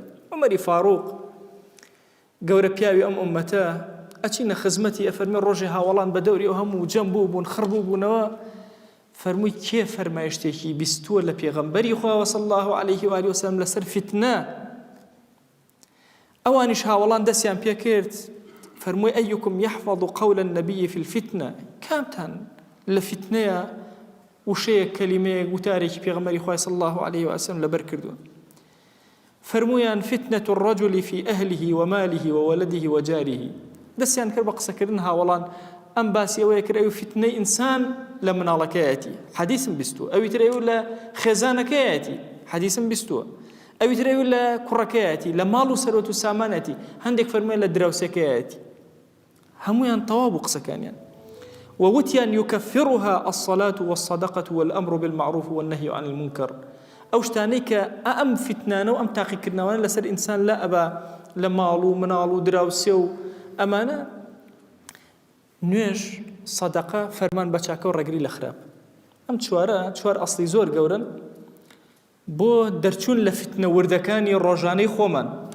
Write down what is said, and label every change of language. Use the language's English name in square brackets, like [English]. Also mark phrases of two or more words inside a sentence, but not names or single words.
[Central Kurdish] عومەری فاروق گەورە پیاوی ئەم ئومەتە ئەچینە خزمەتی، ئەفەرمێ ڕۆژێ هاوڵان بە دەوری ئەو هەموو جەم بوون خڕبوو بوونەوە، فەرمووی کێ فەرمایشتێکی بیستووە لە پێغەمبەری خوا [Arabic] صلی الله عليه و آله وسلم [Central Kurdish] لەسەر فتنە؟ ئەوانیش هاوڵان دەستیان پێ کرد، فەرمووی [Arabic] ئەیکم یحفظ قول النبي في الفتنة، [Central Kurdish] کامتان لە فتنەیە وشەیەک کەلیمەیەک وتارێکی پێغەمبەری خوا [Arabic] صلی الله عليه وسلم [Central Kurdish] لەبەر کردووە. [Arabic] فەرموویان فتنة الرجل في أهله وماله وولده وجاره. [Central Kurdish] دەستیان کرد بە قسەکردن هاوڵان، ئەم باسی ئەوەیە کرد ئەوی فتنەی ئینسان لە مناڵەکەیەتی، حەدیثم بیستووە، ئەوی تر ئەوی لە خێزانەکەیەتی، حەدیثم بیستووە، ئەوی تر ئەوی لە کوڕەکەیەتی، لە ماڵ و سەرۆت و سامانەتی، هەندێک فەرموویان لە دراوسەکەیەتی. هەمویان تەواو بوو قسەکانیان. [Arabic] ووتیان يكفرها الصلاة والصدقة والأمر بالمعروف والنهي عن المنكر. [Central Kurdish] ئەو شتانەی کە ئەم فتنانە و ئەم تاقیکردنەوەیان لەسەر ئینسان لا ئەبا لە ماڵ و مناڵ و دراوسێ و ئەمانە، نوێژ، سەدەقە، فەرمان بە چاکە و ڕێگری لە خراپ. ئەم چوار ئەسڵی زۆر گەورن بۆ دەرچوون لە فتنە وردەکانی ڕۆژانەی خۆمان.